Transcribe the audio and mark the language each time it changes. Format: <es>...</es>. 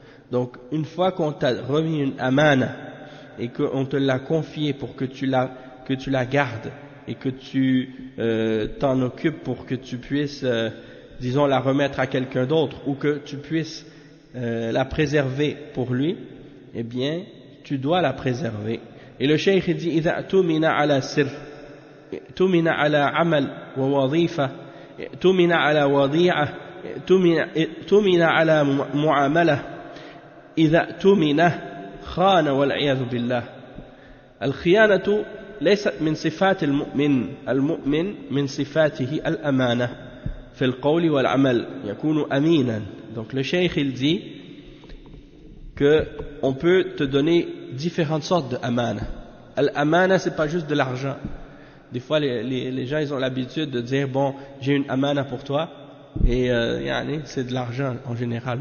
<fr>Donc une fois qu'on t'a remis une amana et qu'on te l'a confié pour que tu la gardes et que tu t'en occupes pour que tu puisses, disons, la remettre à quelqu'un d'autre ou que tu puisses la préserver pour lui, eh bien, tu dois la préserver. Et le cheikh dit,</fr> <ar>إذا تؤمن على سر تؤمن على عمل ووظيفة تؤمن على وضيعة تؤمن على معاملة إذا تؤمن خان والعياذ بالله. الخيانة ليست من صفات المؤمن من صفاته الأمانة في القول والعمل يكون أمينا.</ar> <fr>Donc le cheikh il dit que on peut te donner différentes sortes de amana. L'amana c'est pas juste de l'argent. Des fois les gens ils ont l'habitude de dire bon j'ai une amana pour toi et c'est de l'argent en général.</fr>